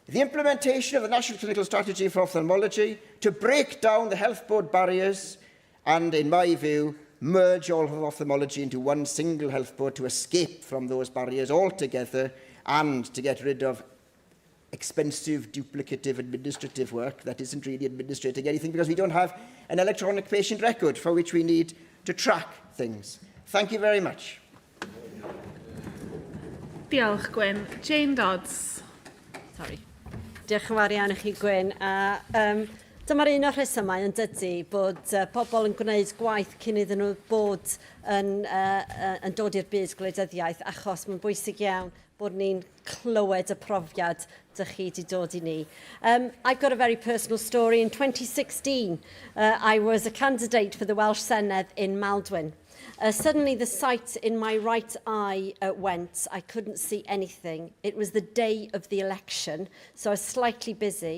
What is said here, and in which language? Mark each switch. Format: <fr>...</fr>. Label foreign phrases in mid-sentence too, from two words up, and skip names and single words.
<en>The implementation of the National Clinical Strategy for Ophthalmology to break down the health board barriers and, in my view, merge all of ophthalmology into one single health board to escape from those barriers altogether and to get rid of expensive, duplicative administrative work that isn't really administrating anything because we don't have an electronic patient record for which we need to track things. Thank you very much.</en> <cy>Diolch, Gwyn. Jane Dodds.</cy> <en>Sorry.</en> <cy>Diolch yn fawr iawn i chi, Gwyn. Dyma'r un o'r rhesymau yn dydy bod pobl yn gwneud gwaith cyn iddyn nhw bod yn dod i'r byd gwleidyddiaeth achos mae'n bwysig iawn bod ni'n clywed y profiad dych chi wedi dod i ni.</cy> <en>I've got a very personal story. In 2016, I was a candidate for the Welsh Senedd in Maldwyn. Suddenly the sight in my right eye went. I couldn't see anything. It was the day of the election, so I was slightly busy.</en>